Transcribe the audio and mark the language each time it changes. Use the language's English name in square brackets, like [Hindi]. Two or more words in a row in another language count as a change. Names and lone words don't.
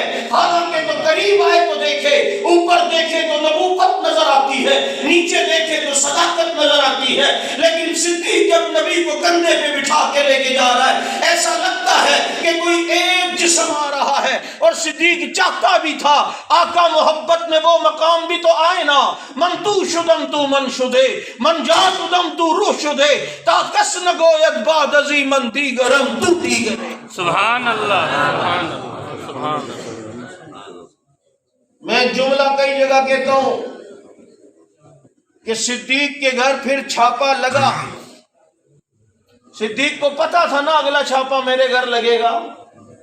[Urdu] حالانکہ تو قریب آئے تو دیکھے، اوپر دیکھے تو نبوت نظر آتی ہے، نیچے دیکھے تو صداقت نظر آتی ہے. لیکن صدیق جب نبی کو کندھے پہ بٹھا کے لے کے جا رہا ہے ایسا لگتا ہے کہ کوئی ایک جسم آ رہا ہے. اور صدیق چاہتا بھی تھا آقا محبت میں وہ مقام بھی تو آئے نا. [Persian] من تو شدم تو من شدے، من جا شدم تو روح شدے، تا کس نگوید بعد ازی من دیگرم تو دیگرے. [Arabic] سبحان اللہ، سبحان اللہ، سبحان اللہ. [Urdu] میں جملہ کئی جگہ کہتا ہوں کہ صدیق کے گھر پھر چھاپا لگا. صدیق کو پتا تھا نا اگلا چھاپا میرے گھر لگے گا.